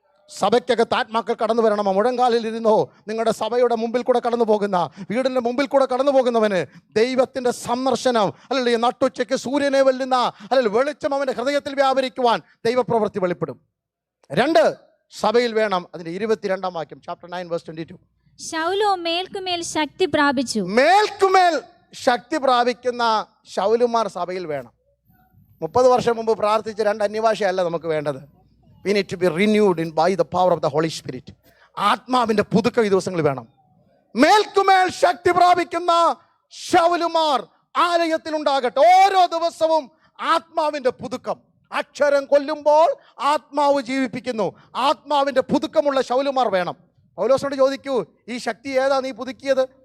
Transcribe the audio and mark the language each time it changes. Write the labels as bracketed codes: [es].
[ml] സഭയ്ക്കകത്ത് ആത്മാക്കൾ കടന്നു വരണമോ? മുഴങ്കാലിലിരുന്നോ? നിങ്ങളുടെ സഭയുടെ മുമ്പിൽ കൂടെ കടന്നു പോകുന്ന, വീടിൻ്റെ മുമ്പിൽ കൂടെ കടന്നു പോകുന്നവന് ദൈവത്തിൻ്റെ സന്ദർശനം, അല്ലെങ്കിൽ നട്ടുച്ചയ്ക്ക് സൂര്യനെ വെല്ലുന്ന, അല്ലെങ്കിൽ വെളിച്ചം അവൻ്റെ ഹൃദയത്തിൽ വ്യാപരിക്കുവാൻ ദൈവപ്രവൃത്തി വെളിപ്പെടും. 2 സഭയിൽ വേണം. അതിൻ്റെ 22-ാം വാക്യം, ചാപ്റ്റർ 9 വേഴ്സ് 22. ശൗലോ മേൽക്കുമേൽ ശക്തി പ്രാപിച്ചു. മേൽക്കുമേൽ ശക്തി പ്രാപിക്കുന്ന ശൗലുമാർ സഭയിൽ വേണം. 30 വർഷം മുമ്പ് പ്രാർത്ഥിച്ച 2 അന്യഭാഷയല്ല നമുക്ക് വേണ്ടത്. [en] We need to be renewed by the power of the Holy Spirit. [ml] ആത്മാവിൻ്റെ പുതുക്കം ഈ ദിവസങ്ങളിൽ വേണം. മേൽക്കുമേൽ ശക്തി പ്രാപിക്കുന്ന ശൗലുമാർ ആലയത്തിൽ ഉണ്ടാകട്ടെ. ഓരോ ദിവസവും ആത്മാവിൻ്റെ പുതുക്കം. അക്ഷരം കൊല്ലുമ്പോൾ ആത്മാവ് ജീവിപ്പിക്കുന്നു. ആത്മാവിൻ്റെ പുതുക്കമുള്ള ശൗലുമാർ വേണം. പൗലോസിനോട് ചോദിക്കൂ, ഈ ശക്തി ഏതാ നീ പുതുക്കിയത്?